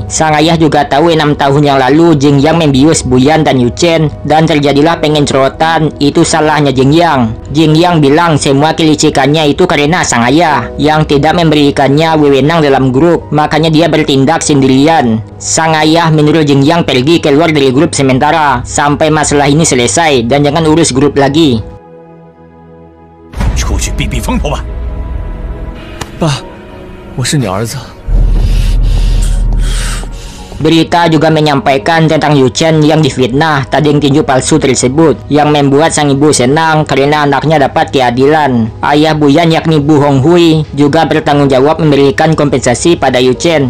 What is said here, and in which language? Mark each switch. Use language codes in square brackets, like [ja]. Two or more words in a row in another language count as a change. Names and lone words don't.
[id] Sang ayah juga tahu 6 tahun yang lalu Jing Yang membius Buyan dan Yu Chen, dan terjadilah pengencrotan, itu salahnya Jing Yang. Jing Yang bilang semua kelicikannya itu karena sang ayah yang tidak memberikannya wewenang dalam grup, makanya dia bertindak sendirian. Sang ayah menyuruh Jing Yang pergi keluar dari grup sementara sampai masalah ini selesai, dan jangan urus grup lagi. [zh] 出去避避风头吧。爸，我是你儿子。 [id] Berita juga menyampaikan tentang Yu Chen yang difitnah tanding tinju palsu tersebut, yang membuat sang ibu senang karena anaknya dapat keadilan. Ayah Buyan yakni Bu Honghui juga bertanggung jawab memberikan kompensasi pada Yu Chen.